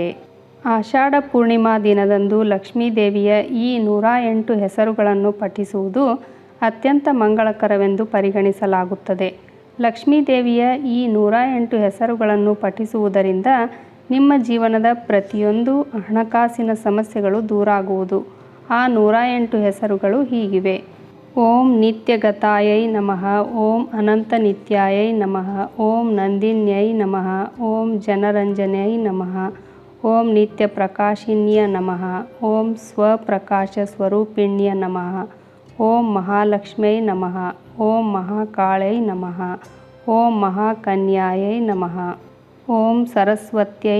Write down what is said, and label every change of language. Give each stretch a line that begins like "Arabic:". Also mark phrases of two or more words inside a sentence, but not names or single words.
Kannada: ಆಷಾಢ ಪೂರ್ಣಿಮಾ ದಿನದಂದು ಲಕ್ಷ್ಮೀದೇವಿಯ ಈ 108 ಹೆಸರುಗಳನ್ನು ಪಠಿಸುವುದು ಅತ್ಯಂತ ಮಂಗಳಕರವೆಂದು ಪರಿಗಣಿಸಲಾಗುತ್ತದೆ. ಲಕ್ಷ್ಮೀದೇವಿಯ ಈ 108 ಹೆಸರುಗಳನ್ನು ಪಠಿಸುವುದರಿಂದ ನಿಮ್ಮ ಜೀವನದ ಪ್ರತಿಯೊಂದು ಹಣಕಾಸಿನ ಸಮಸ್ಯೆಗಳು ದೂರಾಗುವುದು. ಆ 108 ಹೆಸರುಗಳು ಹೀಗಿವೆ:
Sanskrit: ಓಂ ನಿತ್ಯಗತಾಯೈ ನಮಃ, ಓಂ ಅನಂತ ನಿತ್ಯಾಯೈ ನಮಃ, ಓಂ ನಂದಿನ್ಯೈ ನಮಃ, ಓಂ ಜನರಂಜನ್ಯೈ ನಮಃ, ಓಂ ನಿತ್ಯ ಪ್ರಕಾಶಿನ್ಯ ನಮಃ, ಓಂ ಸ್ವಪ್ರಕಾಶ ಸ್ವರೂಪಿಣ್ಯ ನಮಃ, ಓಂ ಮಹಾಲಕ್ಷ್ಮ್ಯೈ ನಮಃ, ಓಂ ಮಹಾಕಾಳೈ ನಮಃ, ಓಂ ಮಹಾಕನ್ಯಾಯೈ ನಮಃ, ಓಂ ಸರಸ್ವತ್ಯೈ